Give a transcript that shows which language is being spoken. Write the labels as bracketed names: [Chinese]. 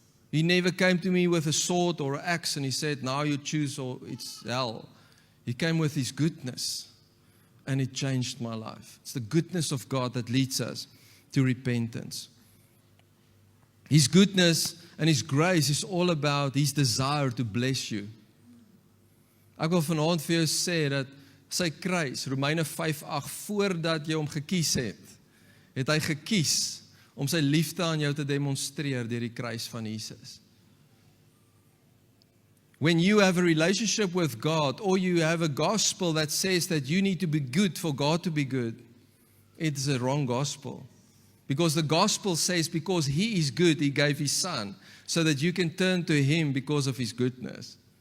[English] He never came to me with a sword or an axe and he said, now you choose or it's hell. He came with his goodness and it changed my life. It's the goodness of God that leads us to repentance. His goodness and his grace is all about his desire to bless you. [Afrikaans] Ek wil vanaand vir jou sê dat sy kruis, Romeine 5:8, voordat jy hom gekies het, het hy gekies om sy liefde aan jou te demonstreer deur die kruis van Jesus. [English] When you have a relationship with God or you have a gospel that says that you need to be good for God to be good, it is a wrong gospel. Because the gospel says because he is good, he gave his son, so that you can turn to him because of his goodness.